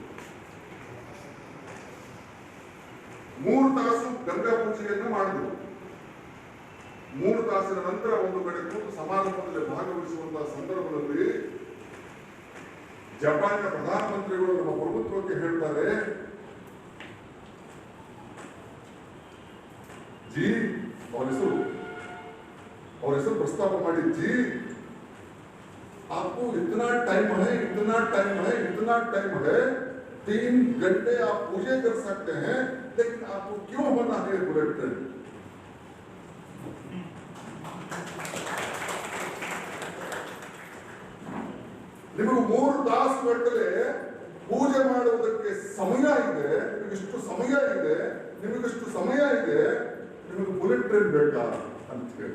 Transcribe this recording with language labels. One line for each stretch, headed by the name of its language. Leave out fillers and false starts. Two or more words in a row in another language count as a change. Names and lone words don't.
Kannada: 3 ತಾಸು ಗಂಗಾ ಪೂಜೆಯನ್ನ ಮಾಡಿದ್ರು. 3 ತಾಸಿನ ನಂತರ ಒಂದು ಕಡೆ ಕೂತು ಸಮಾರಂಭದಲ್ಲಿ ಭಾಗವಹಿಸುವಂತಹ ಸಂದರ್ಭದಲ್ಲಿ ಜಪಾನಿನ ಪ್ರಧಾನಮಂತ್ರಿಗಳು ನಮ್ಮ ಪ್ರಭುತ್ವಕ್ಕೆ ಹೇಳ್ತಾರೆ,
Hindi: जी और
Kannada: ಹೆಸರು ಪ್ರಸ್ತಾಪ ಮಾಡಿ,
Hindi: जी आपको इतना टाइम है 3 घंटे आप पूजे कर सकते हैं, लेकिन आपको क्यों बना है
English: bullet train?
Kannada: ನಿಮಗೆ 3 ತಾಸುಗಟ್ಟಲೆ ಪೂಜೆ ಮಾಡುವುದಕ್ಕೆ ಸಮಯ ಇದೆ, ನಿಮಗಿಷ್ಟು ಸಮಯ ಇದೆ, ನಿಮಗೆ
English: bullet train
Kannada: ಬೇಕಾ ಅಂತ ಹೇಳಿ.